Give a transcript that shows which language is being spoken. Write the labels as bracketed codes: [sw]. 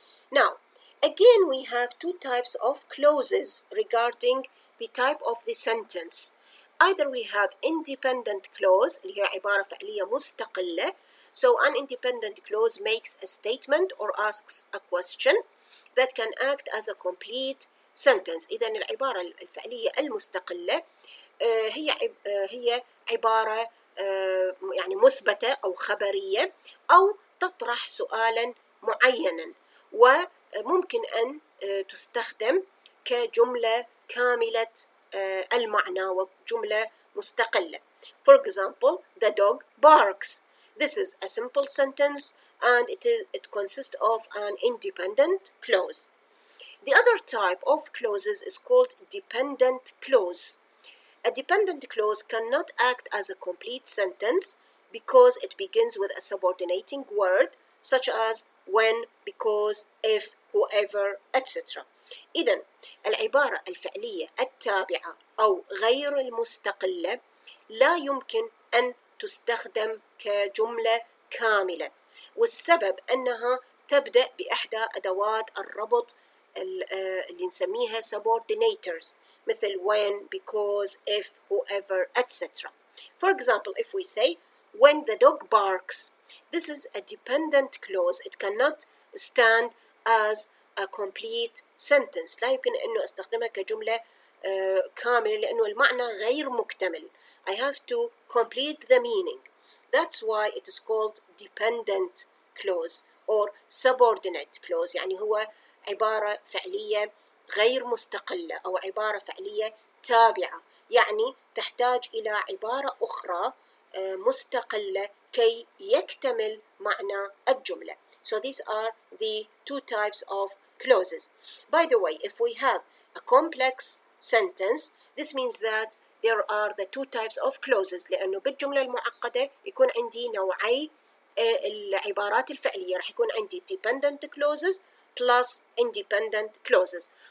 [en] Now, again, we have two types of clauses regarding the type of the sentence. Either we have independent clause [ar] اللي هي عبارة فعلية مستقلة. [en] So an independent clause makes a statement or asks a question that can act as a complete sentence. [ar] إذا العبارة الفعلية المستقلة هي عبارة يعني مثبتة أو خبرية أو تطرح سؤالا معينا، وممكن أن تستخدم كجملة كاملة المعنى وجملة مستقلة. [en] For example, the dog barks. This is a simple sentence and it consists of an independent clause. The other type of clauses is called dependent clause. A dependent clause cannot act as a complete sentence because it begins with a subordinating word such as when, because, if, whoever, etc. [ar] إذن العبارة الفعلية التابعة أو غير المستقلة لا يمكن أن تستخدم كجملة كاملة، والسبب أنها تبدأ بإحدى أدوات الربط اللي نسميها subordinators مثل [en] when, because, if, whoever, etc. For example, if we say when the dog barks, this is a dependent clause. It cannot stand as a complete sentence. [ar] لا يمكن أنه أستخدمها كجملة كاملة لأنه المعنى غير مكتمل. [en] I have to complete the meaning. That's why it is called dependent clause or subordinate clause. [ar] يعني هو عبارة فعلية غير مستقلة أو عبارة فعلية تابعة، يعني تحتاج إلى عبارة أخرى مستقلة كي يكتمل معنى الجملة. [en] So these are the two types of clauses. By the way, if we have a complex sentence, this means that there are the two types of clauses [ar] لأنه بالجملة المعقدة يكون عندي [en] نوعي العبارات الفعلية راح يكون عندي dependent clauses plus independent clauses.